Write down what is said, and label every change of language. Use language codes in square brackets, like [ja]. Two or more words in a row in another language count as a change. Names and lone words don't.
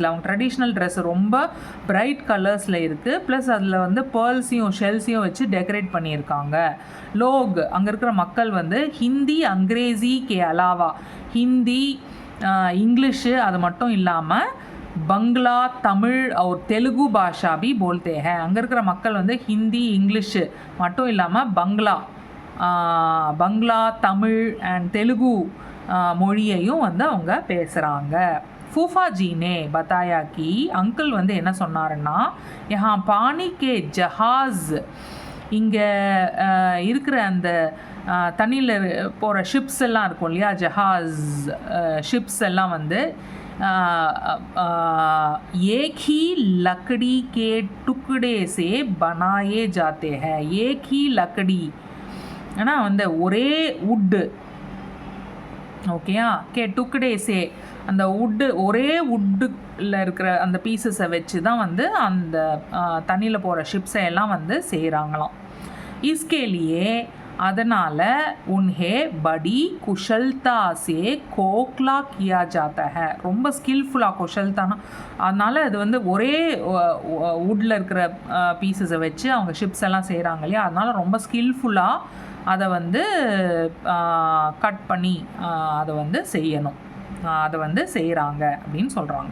[ta] அவங்க [en] traditional dress [ta] ரொம்ப [en] bright colours [ta] இருக்குது, ப்ளஸ் அதில் வந்து பேர்ல்ஸையும் ஷெல்ஸையும் வச்சு டெக்கரேட் பண்ணியிருக்காங்க. லோக், அங்கே இருக்கிற மக்கள் வந்து [hi] हिंदी अंग्रेज़ी के अलावा, [ta] ஹிந்தி இங்கிலீஷு அது மட்டும் இல்லாமல் பங்களா தமிழ் और தெலுங்கு பாஷா [hi] भी बोलते हैं. [ta] அங்கே இருக்கிற மக்கள் வந்து ஹிந்தி இங்கிலீஷு மட்டும் இல்லாமல் பங்களா தமிழ் அண்ட் தெலுங்கு மொழியையும் வந்து அவங்க பேசுகிறாங்க. [hi] फूफाजी ने बताया कि, [ta] அங்கிள் வந்து என்ன சொன்னாருன்னா, [hi] यहाँ पानी के जहाज़, [ta] இங்கே இருக்கிற அந்த தண்ணியில் போகிற ஷிப்ஸ் எல்லாம் இருக்கும் இல்லையா, ஜஹாஸ் ஷிப்ஸ் எல்லாம் வந்து [hi] एक ही लकड़ी के टुकड़े से बनाए जाते हैं. एक ही लकड़ी [ta] ஆனால் வந்து ஒரே உட்டு, ஓகேயா, [hi] टुकड़े से, [ta] அந்த ஒரே உட்டில் இருக்கிற அந்த பீசஸை வச்சு தான் வந்து அந்த தண்ணியில் போகிற ஷிப்ஸை எல்லாம் வந்து செய்கிறாங்களாம். இஸ்கேலியே, அதனால் [hi] उन्हें बड़ी कुशलता से खोखला किया जाता है, [ta] ரொம்ப ஸ்கில்ஃபுல்லாக குஷல்தானா, அதனால் அது வந்து ஒரே வுட்டில் இருக்கிற பீசஸை வச்சு அவங்க ஷிப்ஸ் எல்லாம் செய்கிறாங்க இல்லையா, அதனால் ரொம்ப ஸ்கில்ஃபுல்லாக அதை வந்து கட் பண்ணி அதை வந்து செய்யணும், அதை வந்து செய்கிறாங்க அப்படின்னு சொல்கிறாங்க.